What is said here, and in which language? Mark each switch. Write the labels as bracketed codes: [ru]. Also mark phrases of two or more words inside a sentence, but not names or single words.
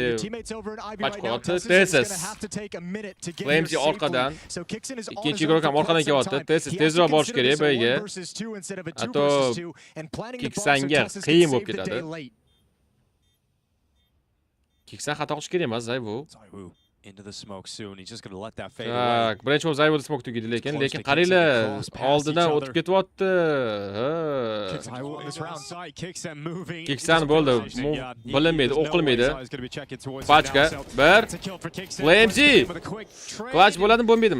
[uz] Machqotdi. Tesis. Flamesy orqadan. Ikkinchi guruh ham orqadan kelyapti. Tezroq borish kerak bo'yiga. Hatto Kiksanga qiyin bo'lib ketadi. Kiksan xato qilish kerak emas, Zayvo. [en] Into the smoke soon. He's just going to let that fade away. [uz] Birinchi o'zi Zayvo smoke tugadi lekin qaranglar, oldidan o'tib ketyapti. Kiksan bo'ldi. Bilinmaydi, o'qilmaydi. Pachka, bir. Flamesy. Clutch bo'ladimi, bo'lmaydimi?